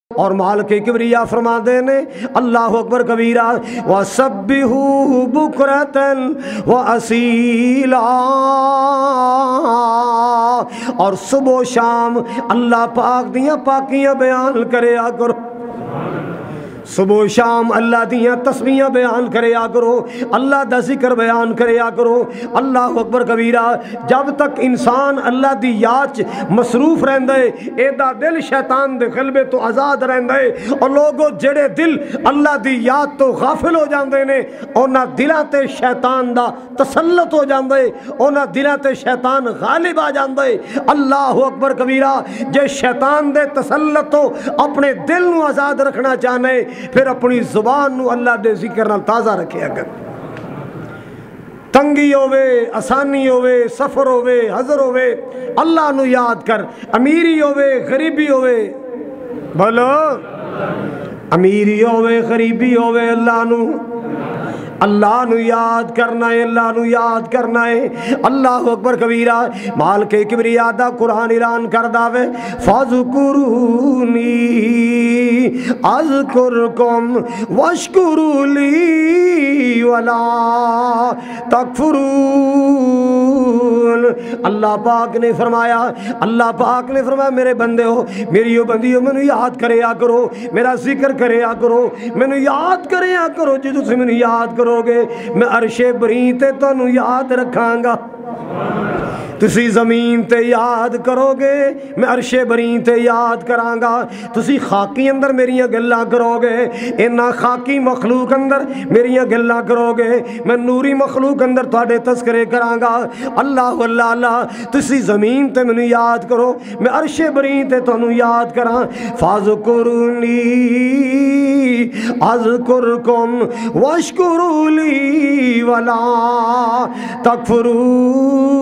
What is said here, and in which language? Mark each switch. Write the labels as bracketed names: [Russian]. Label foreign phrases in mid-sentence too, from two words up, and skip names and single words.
[Punjabi] اور مالک کبریا فرماتے نے [Arabic] اللہ اکبر کبیرہ وَسَبِّحُوهُ بُكْرَةً وَأَصِيلًا، [Punjabi] اور صبح و شام اللہ پاک دیاں پاکیاں بیان کریا کرو، صبح و شام اللہ دیاں تسبیحاں بیان کریا کرو، اللہ دا ذکر بیان کریا کرو۔ [Arabic] اللہ اکبر کبیرہ۔ [Punjabi] جب تک انسان اللہ دی یاد مصروف رہندا ہے ایدا دل شیطان دے غلبے تو آزاد رہندا ہے، اور لوگوں جڑے دل اللہ دی یاد تو غافل ہو جاندے نے انہاں دلاں تے شیطان دا تسلط ہو جاندا ہے، انہاں دلاں تے شیطان غالب آ جاندا ہے۔ [Arabic] اللہ اکبر کبیرہ۔ [Punjabi] جے شیطان دے تسلط تو اپنے دل نو آزاد رکھنا چاہنے پھر اپنی زبان نو اللہ دے ذکر نال تازہ رکھے اگر تنگی ہوئے، آسانی ہوئے، سفر ہوئے، حضر ہوئے، اللہ نو یاد کر، امیری ہوئے، غریبی ہوئے، بولو امیری ہوئے، غریبی ہوئے، اللہ نو یاد کرنا ہے، اللہ نو یاد کرنا ہے۔ [Arabic] اللہ اکبر کبیرہ۔ [Punjabi] مالک کبریا دا قرآن اعلان کر داوے [Arabic] فَاذْكُرُونِي أَذْكُرْكُمْ وَاشْكُرُوا لِي وَلَا تَكْفُرُونَ۔ [Punjabi] اللہ پاک نے فرمایا، اللہ پاک نے فرمایا میرے بندے ہو، میری بندیوں میں یاد کریا کرو، میرا ذکر کریا کرو، میں یاد کریا کرو، جی تسی میں یاد کرو گے میں عرش بری تے تانوں یاد رکھاں گا، تسی زمین تے یاد کرو گے میں عرش بری تے یاد کراں گا، تسی خاکی اندر میریاں گلاں کرو گے انہاں خاکی مخلوق اندر میریاں گلاں کرو گے میں نوری مخلوق اندر تواڈے تذکرے کراں گا۔ اللہ اللہ اللہ، تسی زمین تے مینوں یاد کرو میں عرش بری تے تانوں یاد کراں۔ [Arabic] فاذکرونی اذکرکم واشکروا لی ولا تکفرون۔